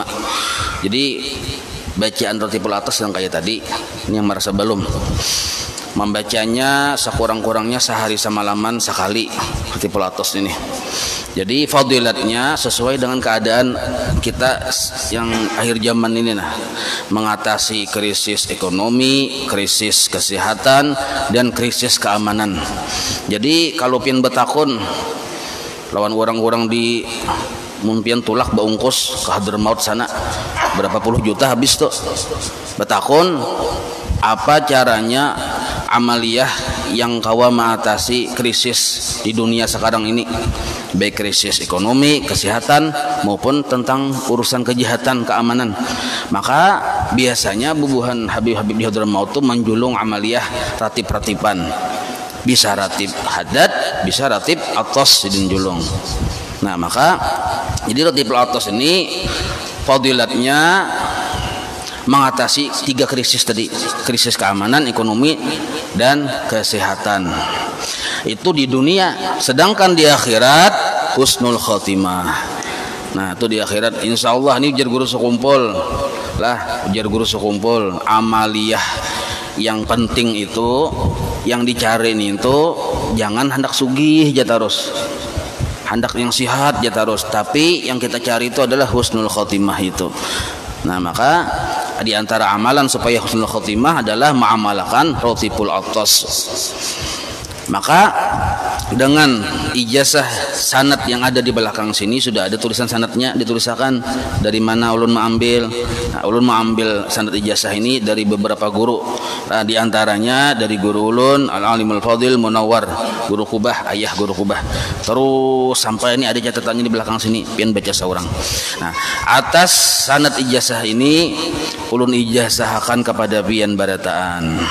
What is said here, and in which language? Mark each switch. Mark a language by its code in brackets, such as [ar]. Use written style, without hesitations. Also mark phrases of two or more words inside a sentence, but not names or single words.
[id] Jadi bacaan Rotipul Atas yang kayak tadi ini yang merasa belum, membacanya sekurang-kurangnya sehari semalaman sekali Rotipul Atas ini. Jadi fadilatnya sesuai dengan keadaan kita yang akhir zaman ini nah, mengatasi krisis ekonomi, krisis kesehatan, dan krisis keamanan. [bjn] Jadi kalau pian betakun lawan orang-orang di mungkin tulak baungkus ke Hadramaut sana berapa puluh juta habis tuh. Betakun apa caranya amaliyah yang kawa mengatasi krisis di dunia sekarang ini, baik krisis ekonomi, kesehatan maupun tentang urusan kejahatan, keamanan. Maka biasanya bubuhan Habib-habib di Hadramaut itu menjulung amaliyah ratib-ratiban. Bisa ratib haddad, bisa ratib atas dijulung. [id] Nah, maka jadi ratibul atas ini fadilatnya mengatasi 3 krisis tadi, krisis keamanan, ekonomi, dan kesehatan. Itu di dunia, sedangkan di akhirat [ar] حسن الخاتمة. [bjn] Nah, itu di akhirat [ar] إن شاء الله [bjn] ini ujar guru sekumpul lah, ujar guru sekumpul amaliyah yang penting itu, yang dicari itu jangan hendak sugih aja terus, hendak yang sihat aja terus, tapi yang kita cari itu adalah [ar] حسن الخاتمة [bjn] itu. [id] Nah, maka di antara amalan supaya [ar] حسن الخاتمة [id] adalah mengamalkan Rotipul Atas. [bjn] Maka dengan ijazah sanad yang ada di belakang sini sudah ada tulisan sanadnya, ditulisakan dari mana ulun mengambil. Nah, ulun mengambil sanad ijazah ini dari beberapa guru. Nah, di antaranya dari guru ulun Al-Alimul Fadil Munawwar, guru Kubah, ayah guru Kubah. Terus sampai ini ada catatannya di belakang sini, pian baca seorang. Nah, atas sanad ijazah ini ulun ijazahkan kepada pian barataan.